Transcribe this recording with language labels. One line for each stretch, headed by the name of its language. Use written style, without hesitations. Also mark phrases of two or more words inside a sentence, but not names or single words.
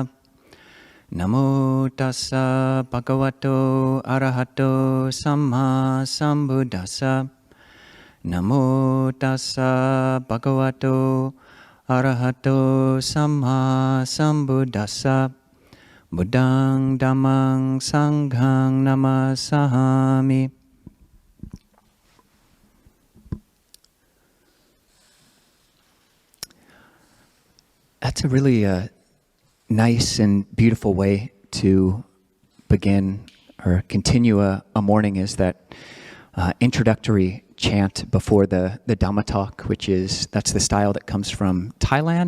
Pali: Namo tassa bhagavato arahato samma sambuddhassa. Namo tassa bhagavato arahato samma sambuddhassa. Buddhang dhammang sanghang namasami.
English: That's a really nice and beautiful way to begin or continue a morning, is that introductory chant before the Dhamma talk, that's the style that comes from Thailand.